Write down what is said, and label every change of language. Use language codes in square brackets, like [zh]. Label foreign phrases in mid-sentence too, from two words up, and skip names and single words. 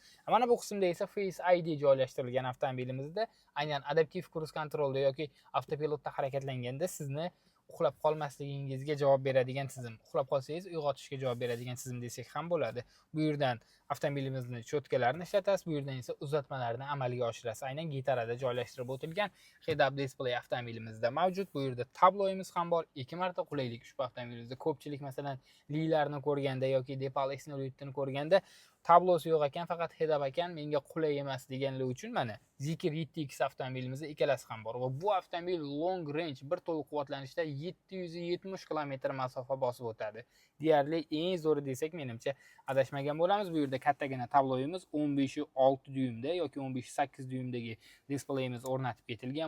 [uz] Mana bu qismda esa Face ID joylashtirilgan avtomobilimizda aynan adaptiv [en] cruise controlda [uz] yoki avtopilotda harakatlanganda sizni uxlab qolmasligingizga javob beradigan tizim. Uxlab qolsangiz uyg'otishga javob beradigan tizim desak ham bo'ladi. Bu yerdan avtomobilimizni cho'tkalarini ishlatasiz, bu yerdan esa uzatmalarni amalga oshirasiz. Aynan gitarada joylashtirib o'tilgan [en] head-up display [uz] avtomobilimizda mavjud. Bu yerda tabloyimiz ham bor. 2 marta qulaylik ushbu avtomobilimizda. Ko'pchilik masalan Lilarni ko'rganda yoki Depal X08 ni ko'rganda tablosi yo'q ekan, faqat head-up ekan, menga qulay emas deganlar uchun mana Zikr 7X avtomobilimizda ikkalasi ham bor va bu avtomobil [en] long range [uz] bir to'liq quvvatlanishda 770 km masofa bosib o'tadi. Deyarli eng zo'ri desak, menimcha adashmagan bo'lamiz. Bu yerda kattagina tabloyimiz 15.6 dyuymda yoki 15.8 dyuymdagi displeyimiz o'rnatib ketilgan.